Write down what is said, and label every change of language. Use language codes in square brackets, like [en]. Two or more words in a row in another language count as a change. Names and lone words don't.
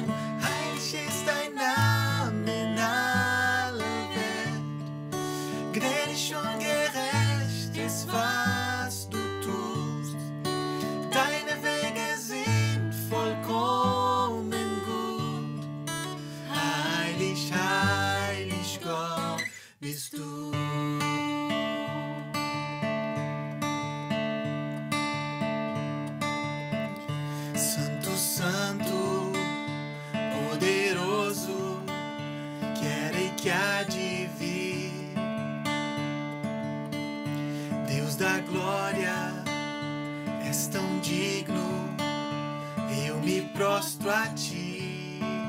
[de] Heilig ist dein Name in aller Welt, gnädig und gerecht ist, was du tust. Deine Wege sind vollkommen gut. Heilig, heilig Gott bist du. [pt] Santo, Santo, poderoso, que era e que há de vir. Deus da glória, és tão digno, eu me prostro a ti.